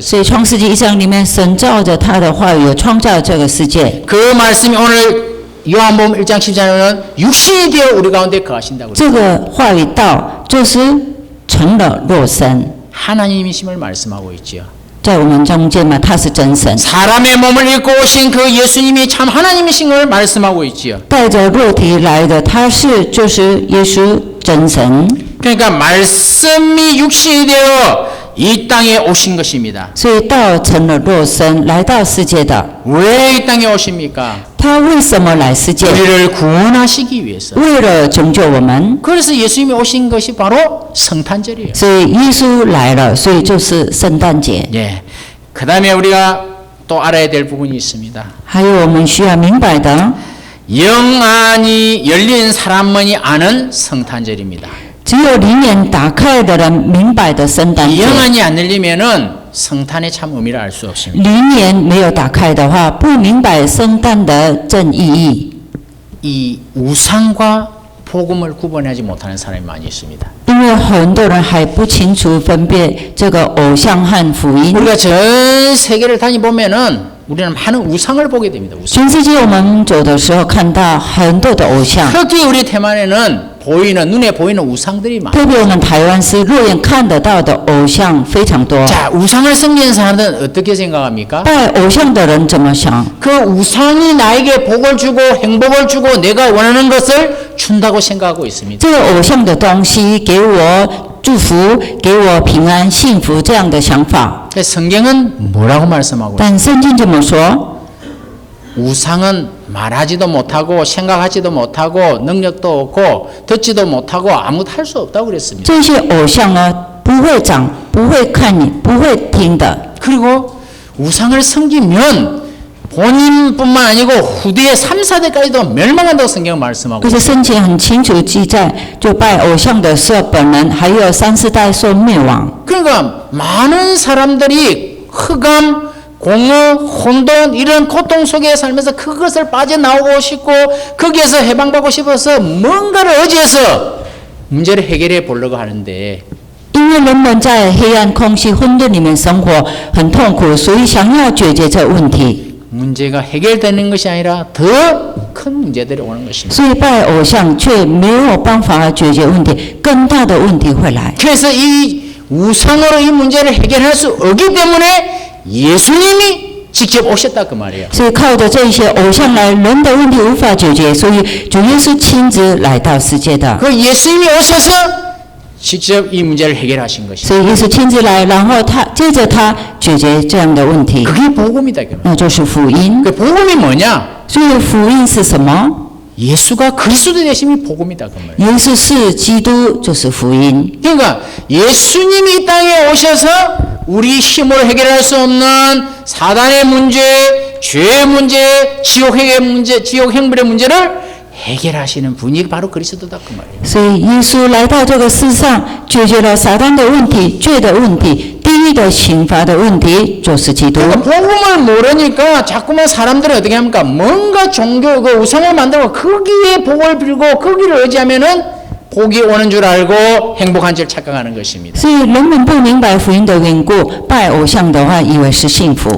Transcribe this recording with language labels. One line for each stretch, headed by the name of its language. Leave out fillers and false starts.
Chinese: 所以创世纪1章里面，神照着他的话语创造这个世界。
Korean: 그 말씀이 오늘 요한복음 1장 14절에는 육신이 되어 우리 가운데 거하신다고 그랬어요.
Chinese: 这个话语道就是成了肉身，
Korean: 하나님이심을 말씀하고 있지요.
Chinese: 在我们中间嘛，他是真神，
Korean: 사람의 몸을 입고 오신 그 예수님이 참 하나님이신 걸 말씀하고 있지요.
Chinese: 带着肉体来的，他就是耶稣真神。
Korean: 그러니까 말씀이 육신이 되어 이 땅에 오신 것입니다.
Chinese: 所以道成了肉身，来到世界的。
Korean: 왜 이 땅에 오십니까?
Chinese: 他为什么来世界？
Korean: 우리를 구원하시기 위해서.
Chinese: 为了拯救我们。
Korean: 그래서 예수님이 오신 것이 바로 성탄절이에요.
Chinese: 所以耶稣来了，所以就是圣诞节。
Korean: 예. 그 다음에 우리가 또 알아야 될 부분이 있습니다.
Chinese: 还有我们需要明白的，
Korean: 영안이 열린 사람만이 아는 성탄절입니다.
Chinese: 只有灵眼打开的人明白的圣诞节。
Korean: 영안이 안 열리면은 성탄의 참 의미를 알 수 없습니다.
Chinese: 灵眼没有打开的话，不明白圣诞的真意义。
Korean: 이 우상과 복음을 구분하지 못하는 사람이 많이 있습니다.
Chinese: 因为很多人还不清楚分别这个偶像和福音。
Korean: 우리가 전 세계를 다니보면은 우리는 많은 우상을 보게 됩니다. 우상.
Chinese: 全世界我们走的时候，看到很多的偶像，
Korean: 특히 우리 대만에는 눈에 보이는 우상들이 많아요.
Chinese: 特别我们台湾是肉眼看得到的偶像非常多。
Korean: 자, 우상을 섬기는 사람들은 어떻게 생각합니까?
Chinese: 拜偶像的人怎么想？
Korean: 그 우상이 나에게 복을 주고 행복을 주고 내가 원하는 것을 준다고 생각하고 있습니다.
Chinese: 这个偶像的东西给我祝福，给我平安、幸福这样的想法。
Korean: 성경은 뭐라고 말씀하고 있어요?
Chinese: 但圣经怎么说？
Korean: 우상은 말하지도 못하고 생각하지도 못하고 능력도 없고 듣지도 못하고 아무것도 할 수 없다고 그랬습니다.
Chinese: 这些偶像呢，不会长，不会看你，不会听的。
Korean: 그리고 우상을 섬기면 본인뿐만 아니고 후대의 3, 4대까지도 멸망한다고 성경은 말씀하고
Chinese: 可是圣经很清楚记载，就拜偶像的是本人，还有3、4代受灭亡。
Korean: 그러니까 많은 사람들이 흑암, 공허, 혼돈 이런 고통 속에 살면서 그것을 빠져나오고 싶고 거기에서 해방받고 싶어서 뭔가를 의지해서 문제를 해결해 보려고 하는데
Chinese: 因为人们在黑暗、空虚、混沌里面生活，很痛苦，所以想要解决这问题。
Korean: 문제가 해결되는 것이 아니라 더 큰 문제들이 오는 것입니다.
Chinese: 所以拜偶像却没有办法解决问题，更大的问题会来。
Korean: 그래서 이 우상으로 이 문제를 해결할 수 없기 때문에 예수님이 직접 오셨다 그 말이에요.
Chinese: 所以靠着这些偶像来，人的问题无法解决，所以主耶稣亲自来到世界的。
Korean: 그 예수님이 오셔서 직접 이 문제를 해결하신 것이에요.
Chinese: 所以耶稣亲自来，然后接着他解决这样的问题，
Korean: 그게 복음이다.
Chinese: 那就是福音。
Korean: 그 복음이 뭐냐?
Chinese: 所以福音是什么？
Korean: 예수가 그리스도 되심이 복음이다 그 말이에요.
Chinese: 耶稣是基督，就是福音。
Korean: 그러니까 예수님이 이 땅에 오셔서 우리 힘으로 해결할 수 없는 사단의 문제, 죄의 문제, 지옥의 문제, 지옥 행불의 문제를 해결하시는 분이 바로 그리스도다 그 말이에요.
Chinese: 所以耶稣来到这个世上，解决了撒旦的问题、罪的问题、地狱的刑罚的问题，就是基督。
Korean: 그러니까 복음을 모르니까 자꾸만 사람들이 어떻게 합니까? 뭔가 종교 그 우상을 만들고 거기에 복을 빌고 거기를 의지하면은 복이 오는 줄 알고 행복한 줄 착각하는 것입니다.
Chinese: 所以人们不明白福音的缘故，拜偶像的话，以为是幸福。